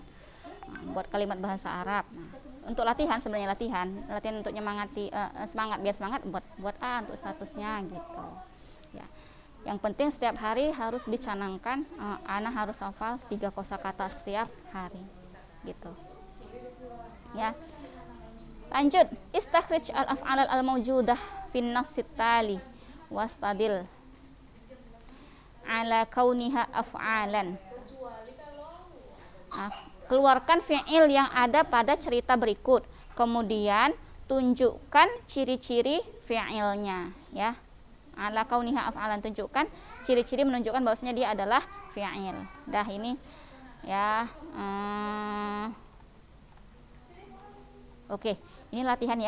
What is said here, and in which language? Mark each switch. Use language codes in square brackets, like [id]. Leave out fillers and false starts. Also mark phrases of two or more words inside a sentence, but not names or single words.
[id] Nah, buat kalimat bahasa Arab. Nah, untuk latihan sebenarnya latihan untuk nyemangati biar semangat, buat untuk statusnya gitu, ya. Yang penting setiap hari harus dicanangkan, ana harus hafal 3 kosakata setiap hari gitu, ya. Lanjut, [ar] استخرج الأفعال الموجودة في النص التالي واستدل على كونها أفعالا. [id] Nah, keluarkan fi'il yang ada pada cerita berikut, kemudian tunjukkan ciri-ciri fi'ilnya, ya. [ar] على كونها أفعالا, [id] tunjukkan ciri-ciri menunjukkan bahwasanya dia adalah fi'il. Dah ini, ya. Oke, ini latihan, ya.